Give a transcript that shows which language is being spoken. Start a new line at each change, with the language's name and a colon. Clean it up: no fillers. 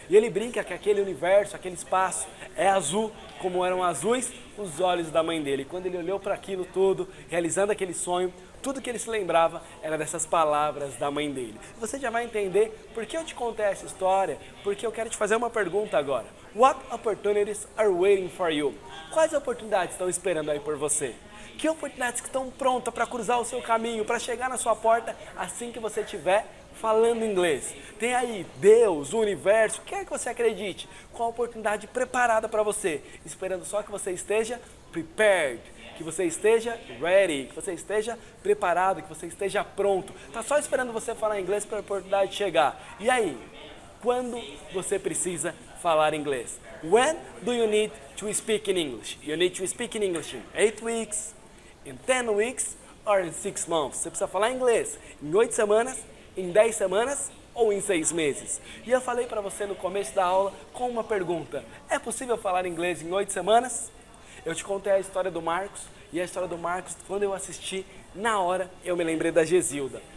Portuguese: E ele brinca que aquele universo, aquele espaço é azul, como eram azuis os olhos da mãe dele. E quando ele olhou para aquilo tudo, realizando aquele sonho, tudo que ele se lembrava era dessas palavras da mãe dele. Você já vai entender por que eu te contei essa história, porque eu quero te fazer uma pergunta agora.
English: What opportunities are waiting for you?
Portuguese: Quais oportunidades estão esperando aí por você? Que oportunidades que estão prontas para cruzar o seu caminho, para chegar na sua porta assim que você estiver falando inglês? Tem aí Deus, o universo, o que é que você acredite? Qual a oportunidade preparada para você? Esperando só que você esteja prepared, que você esteja ready, que você esteja preparado, que você esteja pronto. Está só esperando você falar inglês para a oportunidade chegar. E aí? Quando você precisa falar inglês?
English: When do you need to speak in English? You need to speak in English in 8 weeks, in 10 weeks or in 6 months.
Portuguese: Você precisa falar inglês em 8 semanas, em 10 semanas ou em 6 meses. E eu falei para você no começo da aula com uma pergunta: é possível falar inglês em 8 semanas? Eu te contei a história do Marcos, e a história do Marcos, quando eu assisti, na hora eu me lembrei da Gesilda.